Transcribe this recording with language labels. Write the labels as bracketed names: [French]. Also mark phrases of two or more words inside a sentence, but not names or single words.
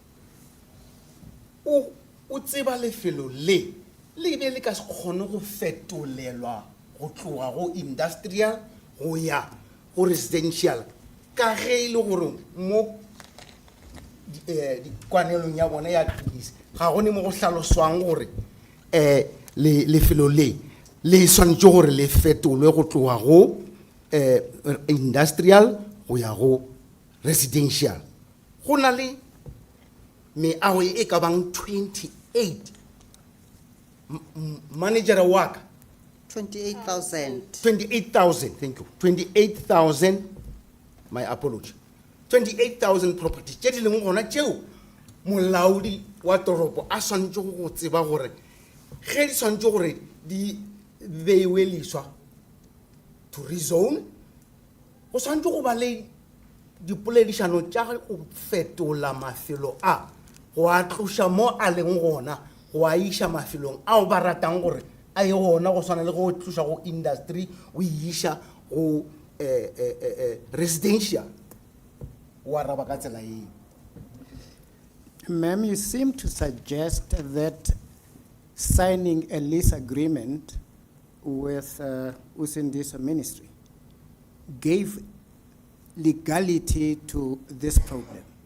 [Northern Sotho] o tseba lefelo le be le ka se kgone go fetolelwa go tloga go industrial go ya go residential ka ge e le gore mo dikwanelong ya bona ya tokise ga gone mo go hlaloswang gore lefelo le swanetše gore le fetolwe go tloga go industrial go ya go residential. Go na le meago e ka bang 28 manager wa ka 28,000, [English] thank you. 28,000, my apology. 28,000 properties. [Northern Sotho] Tše di leng gona tšeo molaodi wa toropo a swantše go tseba gore ge di swantše gore di beiwe leswa [English] to rezone, [Northern Sotho] go swantše go ba le dipoledišano tša go fetola mafelo a go a tloša mo a leng gona go a iša mafelong ao ba ratang gore a ye gona go swana le go tloša go industry o iša go residential. Wa raba ka tsela eo. [English] Ma'am, you seem to suggest that signing a lease agreement with Usindiso Ministry gave legality to this problem.